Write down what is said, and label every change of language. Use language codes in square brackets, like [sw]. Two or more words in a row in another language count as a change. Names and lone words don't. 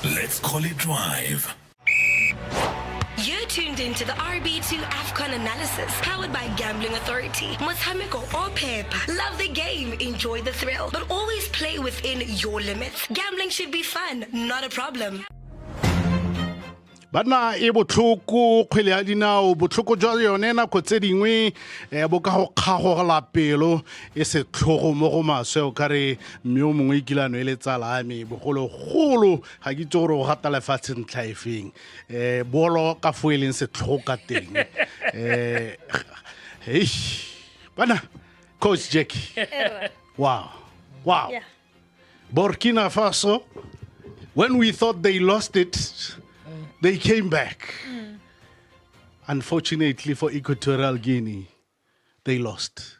[en] Let's Call It Drive. You're tuned into the RB2 AFCON Analysis, powered by Gambling Authority. [tn] Motshameko or paper. [en] Love the game, enjoy the thrill, but always play within your limits. Gambling should be fun, not a problem. [tn] Bana e botlhoko kgwele ya dinao botlhoko jwa yone nako tse dingwe bo ka go kgagogela pelo e se tlhogo mo go maswe o kare mme o mongwe kilano e le tsala ame bogologolo ga ke itse gore go gata lefatshe ntlha e feng bolo ka fo e leng setlhogo ka teng hey bana coach Jackie wow [en] Yeah. Burkina Faso, when we thought they lost it, they came back. Unfortunately for Equatorial Guinea, they lost.